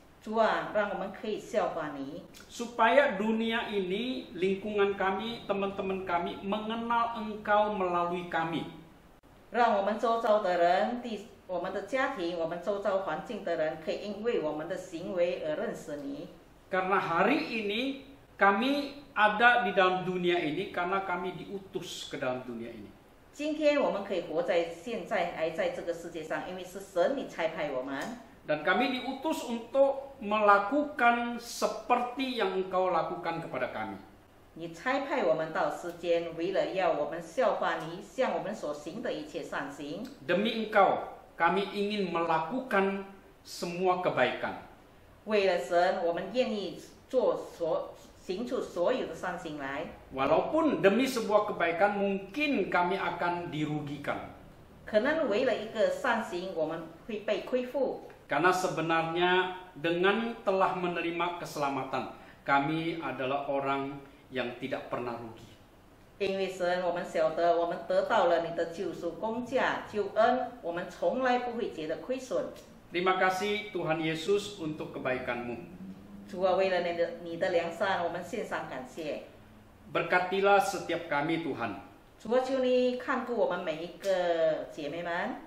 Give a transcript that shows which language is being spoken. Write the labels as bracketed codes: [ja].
[zh] 主啊，让我们可以效法你， [id] Supaya dunia ini, lingkungan kami, teman-teman kami mengenal Engkau melalui kami. [zh] 让我们周遭的人、我们的家庭、我们周遭环境的人，可以因为我们的行为而认识你。 [id] Karena hari ini kami ada di dalam dunia ini karena kami diutus ke dalam dunia ini. [zh] 今天我们可以活在现在，还在这个世界上，因为是神你差派我们。 [id] Dan kami diutus untuk melakukan seperti yang Engkau lakukan kepada kami. [zh] 你差派我们到世间，为了要我们效法你，向我们所行的一切善行。 [id] Demi Engkau, kami ingin melakukan semua kebaikan. [zh] 为了神，我们愿意行出所有的善行来。 [id] Walaupun demi sebuah kebaikan mungkin kami akan dirugikan. [zh] 可能为了一个善行，我们会被亏负。 [id] Karena sebenarnya dengan telah menerima keselamatan, kami adalah orang yang tidak pernah rugi. [zh] 因为神，我们晓得，我们得到了你的救赎工价、救恩，我们从来不会觉得亏损。 [id] Terima kasih Tuhan Yesus untuk kebaikan-Mu. [zh] 主啊，为了你的良善，我们献上感谢。 [id] Berkatilah setiap kami Tuhan. [zh] 主啊，求你看顾我们每一个姐妹们。